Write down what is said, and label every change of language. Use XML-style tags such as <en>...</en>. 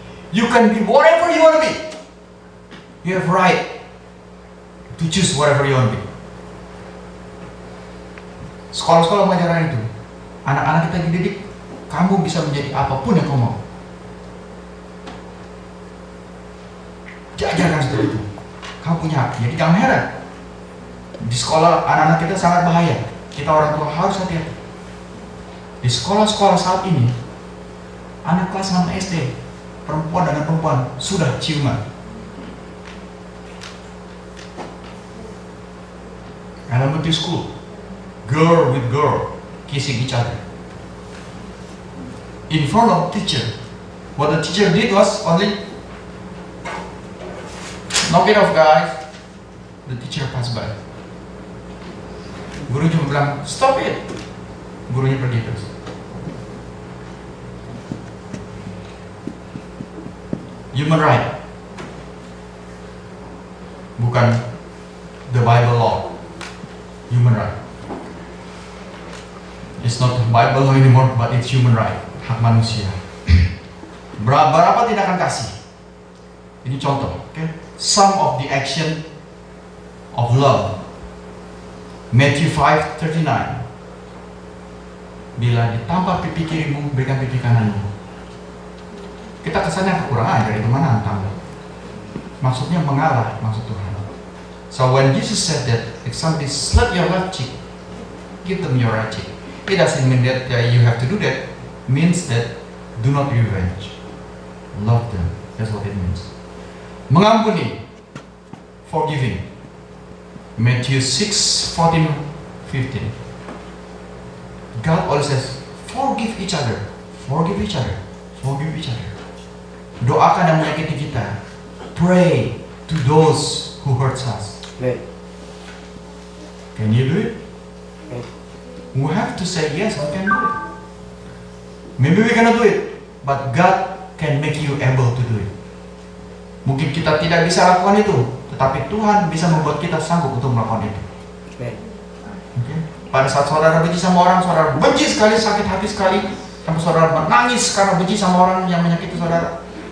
<en>You can be whatever you want to be. You have right to choose whatever you want to be.</en> <id>Sekolah-sekolah mengajarkan itu. Anak-anak kita dididik, kamu bisa menjadi apapun yang kamu mau. Diajarkan seperti itu. Kamu punya hak. Jadi jangan heran. Di sekolah anak-anak kita sangat bahaya. Kita orang tua harus hati-hati. Di sekolah-sekolah saat ini, anak kelas 6 SD, perempuan dengan perempuan sudah ciuman.</id> <en>Elementary school, girl with girl kissing each other in front of teacher. What the teacher did was only knock it off, guys. The teacher passed by.</en> <id>Guru cuma bilang,</id> <en>stop it.</en> <id>Gurunya pergi terus.</id> <en>Human right,</en> <id>bukan</id> <en>the Bible law. Human right. It's not the Bible law anymore, but it's human right.</en> <id>Hak manusia. Berapa tindakan kasih? Ini contoh, okay?</id> <en>Some of the action of love.</en> <id>Matthew 5:39. Bila ditampar pipi kirimu, berikan pipi kananmu. Kita kesannya kekurangan dari kemana tambah. Maksudnya mengalah, maksud Tuhan.</id> <en>So when Jesus said that, if somebody slap your left cheek, give them your right cheek. It doesn't mean that you have to do that. It means that do not revenge. Love them. That's what it means.</en> <id>Mengampuni,</id> <en>forgiving. Matthew 6:14, 15. God always says, forgive each other, forgive each other, forgive each other.</en> <id>Doakan yang menyakiti kita.</id> <en>Pray to those who hurts us. Can you do it? We have to say yes, we can do it. Maybe we cannot do it, but God can make you able to do it.</en> <id>Mungkin kita tidak bisa lakukan itu, tetapi Tuhan bisa membuat kita sanggup untuk melakukan itu. Okay? Pada saat saudara benci sama orang, saudara benci sekali, sakit hati sekali, sampai saudara menangis karena benci sama orang yang menyakiti saudara.</id>